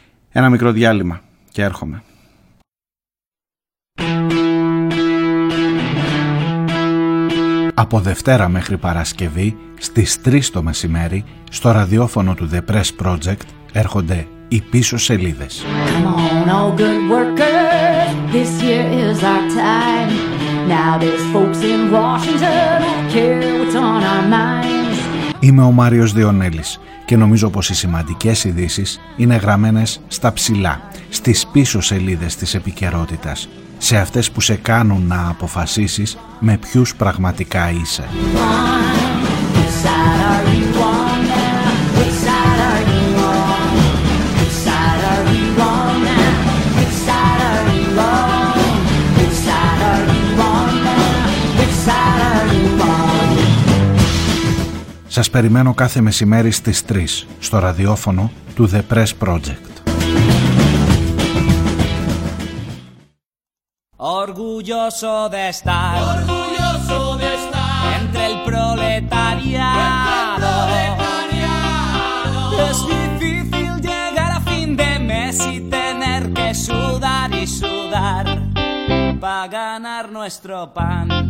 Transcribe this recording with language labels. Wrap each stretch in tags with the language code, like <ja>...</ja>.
<el>Ένα μικρό διάλειμμα και έρχομαι. Από Δευτέρα μέχρι Παρασκευή στις 3 το μεσημέρι στο ραδιόφωνο του The Press Project έρχονται οι πίσω σελίδες.</el> <en>Come on, all good workers, this year is our time. Now there's folks in Washington care what's on our minds.</en> <el>Είμαι ο Μάριος Διονέλης και νομίζω πως οι σημαντικές ειδήσεις είναι γραμμένες στα ψηλά, στις πίσω σελίδες της επικαιρότητας, σε αυτές που σε κάνουν να αποφασίσεις με ποιους πραγματικά είσαι.</el> <en>Which side are you on?</en> <el>Σας περιμένω κάθε μεσημέρι στις 3 στο ραδιόφωνο του The Press Project.</el> <es>Orgulloso de estar, orgulloso de estar entre el proletariado. Es difícil llegar a fin de mes y tener que sudar y sudar para ganar nuestro pan.</es>